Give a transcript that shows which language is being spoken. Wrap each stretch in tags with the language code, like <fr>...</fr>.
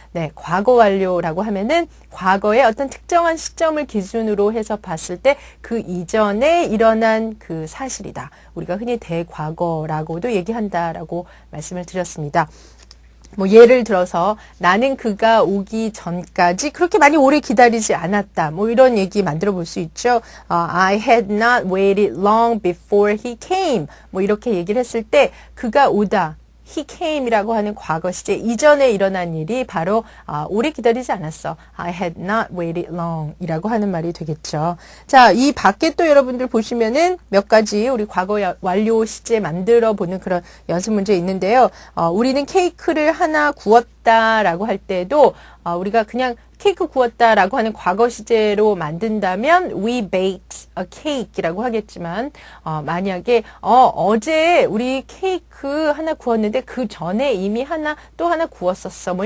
<ko>네, 과거 완료라고 하면은 과거의 어떤 특정한 시점을 기준으로 해서 봤을 때 그 이전에 일어난 그 사실이다. 우리가 흔히 대과거라고도 얘기한다라고 말씀을 드렸습니다. 예를 들어서 나는 그가 오기 전까지 그렇게 많이 오래 기다리지 않았다. 이런 얘기 만들어 볼 수 있죠.</ko> <en>I had not waited long before he came.</en> <ko>이렇게 얘기를 했을 때 그가 오다.</ko> <en>He came</en> <ko>이라고 하는 과거 시제 이전에 일어난 일이 바로 오래 기다리지 않았어.</ko> <en>I had not waited long</en> <ko>이라고 하는 말이 되겠죠. 자, 이 밖에 또 여러분들 보시면은 몇 가지 우리 과거 완료 시제 만들어 보는 그런 연습 문제 있는데요. 우리는 케이크를 하나 구웠다라고 할 때도 우리가 그냥 케이크 구웠다라고 하는 과거 시제로 만든다면</ko> <en>we baked a cake</en> <ko>이라고 하겠지만 만약에 어제 우리 케이크 하나 구웠는데 그 전에 이미 또 하나 구웠었어.</ko>